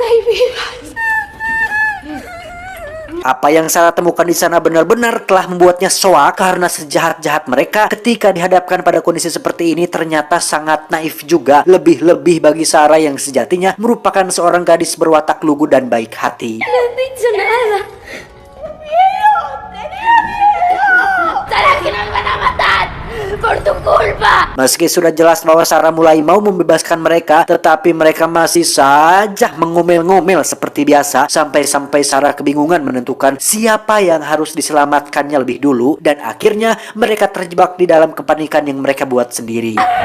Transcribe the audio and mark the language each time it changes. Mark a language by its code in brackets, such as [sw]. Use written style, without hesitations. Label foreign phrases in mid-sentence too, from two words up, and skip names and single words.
[id] Apa yang Sarah temukan di sana benar-benar telah membuatnya soak, karena sejahat-jahat mereka ketika dihadapkan pada kondisi seperti ini ternyata sangat naif juga. Lebih-lebih bagi Sarah yang sejatinya merupakan seorang gadis berwatak lugu dan baik hati. [es] No he dicho nada. ¡Sara, que nos van a matar! ¡Por tu culpa! [id] Meski sudah jelas bahwa Sarah mulai mau membebaskan mereka, tetapi mereka masih saja mengomel-ngomel seperti biasa. Sampai-sampai Sarah kebingungan menentukan siapa yang harus diselamatkannya lebih dulu. Dan akhirnya mereka terjebak di dalam kepanikan yang mereka buat sendiri.